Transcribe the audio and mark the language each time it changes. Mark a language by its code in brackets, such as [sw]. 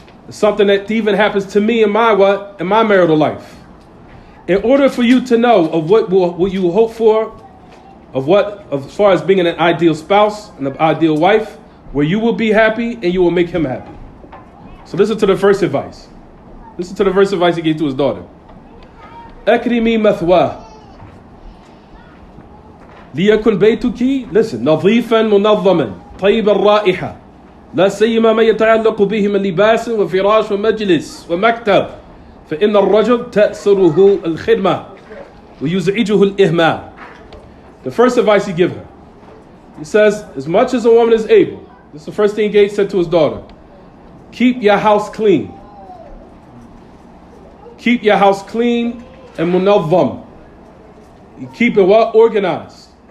[en] Something that even happens to me in my marital life. In order for you to know of what you will hope for, as far as being an ideal spouse and an ideal wife, where you will be happy and you will make him happy. So listen to the first advice. Listen to the first advice he gave to his daughter. [ar] أكرمي مثواه ليكن بيتك [en] listen [ar] نظيفا منظما طيب الرائحة لا سيما ما يتعلق به من لباس وفراش ومجلس ومكتب فإن الرجل تأسره الخدمة ويزعجه الإهمال. [en] The first advice he gives her. He says, as much as a woman is able, this is the first thing Gates said to his daughter, keep your house clean. Keep your house clean and munadham. You keep it what? Organized.